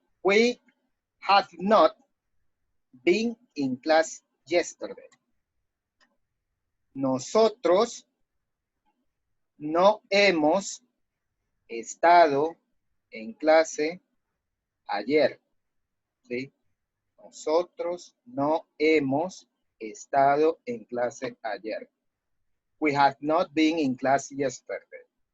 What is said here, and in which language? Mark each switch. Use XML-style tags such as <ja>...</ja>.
<en>We have not been in class yesterday.</en> <es>Nosotros no hemos estado en clase ayer. ¿Sí? Nosotros no hemos estado en clase ayer.</es> <en>We have not been in class yesterday.</en>